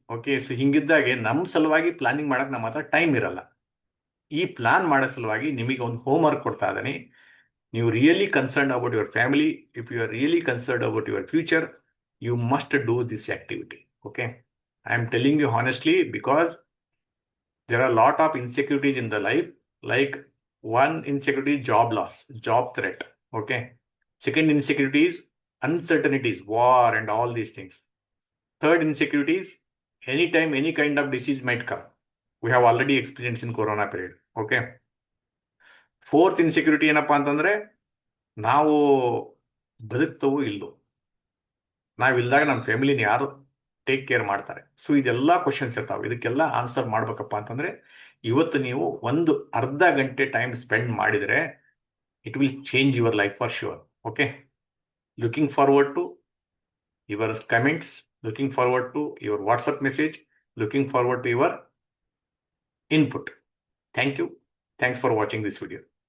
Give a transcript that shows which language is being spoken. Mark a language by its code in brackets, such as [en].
[kn] Okay, so ಹಿಂಗಿದ್ದಾಗೆ ನಮ್ಮ ಸಲುವಾಗಿ planning ಮಾಡಕ್ ನಮ್ಮ ಹತ್ರ ಟೈಮ್ ಇರಲ್ಲ. ಈ ಪ್ಲಾನ್ ಮಾಡೋ ಸಲುವಾಗಿ ನಿಮಗೆ ಒಂದು ಹೋಮ್ ವರ್ಕ್ ಕೊಡ್ತಾ ಇದ್ದೀನಿ. [en] ನೀವು really concern about your family, if you are really concern about your future, you must do this activity. Okay, I am telling you honestly because There are a lot of insecurities in the life, like one insecurity is job loss, job threat. Okay. Second insecurity is uncertainties, war and all these things. Third insecurity is anytime any kind of disease might come. We have already experienced in corona period. Okay. Fourth insecurity [kn] ಏನಪ್ಪಾ ಅಂತಂದ್ರೆ ನಾವು ಬದುಕ್ತವೋ ಇಲ್ಲೋ, ನಾವಿಲ್ದಾಗ ನಮ್ಮ ಫ್ಯಾಮಿಲಿನ ಯಾರು take care ಮಾಡ್ತಾರೆ. So ಇದೆಲ್ಲ questions ಇರ್ತಾವೆ. ಇದಕ್ಕೆಲ್ಲ ಆನ್ಸರ್ ಮಾಡ್ಬೇಕಪ್ಪ ಅಂತಂದ್ರೆ ಇವತ್ತು ನೀವು ಒಂದು ಅರ್ಧ ಗಂಟೆ ಟೈಮ್ ಸ್ಪೆಂಡ್ ಮಾಡಿದರೆ [en] It will change your life for sure. Okay. Looking forward to your comments, looking forward to your WhatsApp message, looking forward to your input. Thank you. Thanks for watching this video.